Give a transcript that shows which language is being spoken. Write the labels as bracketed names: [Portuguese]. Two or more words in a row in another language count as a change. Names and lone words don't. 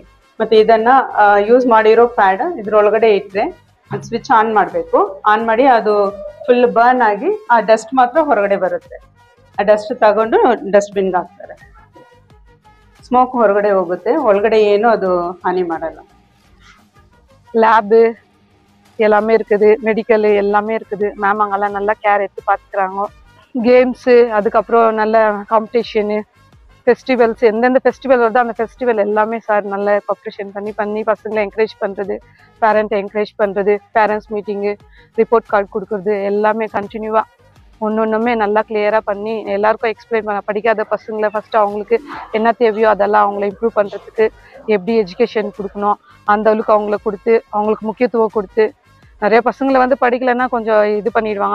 [Kannada] ಮತ್ತೆ ಇದನ್ನ ಯೂಸ್ ಮಾಡಿರೋ ಪ್ಯಾಡ್ ಇದ್ರೊಳಗಡೆ ಇಟ್ರೆ ಅದು [English] switch on [Kannada] ಮಾಡಬೇಕು. ಆನ್ ಮಾಡಿ ಅದು [English] full burn [Kannada] ಆಗಿ ಆ ಡಸ್ಟ್ ಮಾತ್ರ ಹೊರಗಡೆ ಬರುತ್ತೆ. ಆ ಡಸ್ಟ್ ತಗೊಂಡು ಡಸ್ಟ್ಬಿನ್ಗೆ ಹಾಕ್ತಾರೆ. ಸ್ಮೋಕ್ ಹೊರಗಡೆ ಹೋಗುತ್ತೆ, ಒಳಗಡೆ ಏನು ಅದು ಹಾನಿ ಮಾಡಲ್ಲ. [Tamil] லேபு எல்லாமே இருக்குது, மெடிக்கல் எல்லாமே இருக்குது. மேம் அங்கெல்லாம் நல்லா கேர் எடுத்து பார்த்துக்கிறாங்க. கேம்ஸு, அதுக்கப்புறம் நல்ல காம்படிஷனு, ஃபெஸ்டிவல்ஸ், எந்தெந்த ஃபெஸ்டிவல் வருதோ அந்த ஃபெஸ்டிவல் எல்லாமே சார் நல்ல கோஆப்ரேஷன் பண்ணி பசங்களை என்கரேஜ் பண்ணுறது, பேரண்ட்டை என்கரேஜ் பண்ணுறது, [English] parents meeting, report card [Tamil] கொடுக்குறது எல்லாமே கண்டினியூவாக ஒன்னொன்றுமே நல்லா கிளியராக பண்ணி எல்லாருக்கும் எக்ஸ்பிளைன் பண்ண, படிக்காத பசங்களை ஃபஸ்ட்டு அவங்களுக்கு என்ன தேவையோ அதெல்லாம் அவங்கள இம்ப்ரூவ் பண்ணுறதுக்கு எப்படி எஜுகேஷன் கொடுக்கணும் அந்த அளவுக்கு அவங்கள கொடுத்து அவங்களுக்கு முக்கியத்துவம் கொடுத்து, நிறைய பசங்களை வந்து படிக்கலைன்னா கொஞ்சம் இது பண்ணிடுவாங்க.